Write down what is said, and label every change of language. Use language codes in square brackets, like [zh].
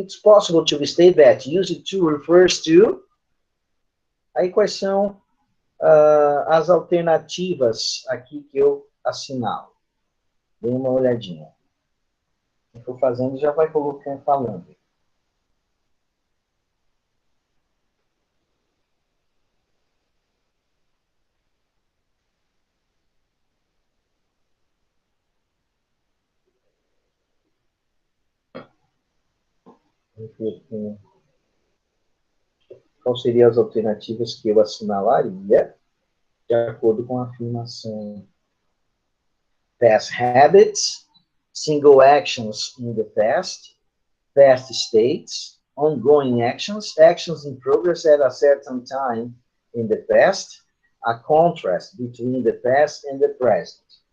[en] It's possible to state that used to refers to... [pt] Aí, quais são as alternativas aqui que eu assinalo? Dê uma olhadinha. Se for fazendo, já vai colocando, falando. Quais seriam as alternativas que eu assinalaria de acordo com a afirmação? [en] Past habits, single actions in the past, past states, ongoing actions, actions in progress at a certain time in the past, a contrast between the past and the present.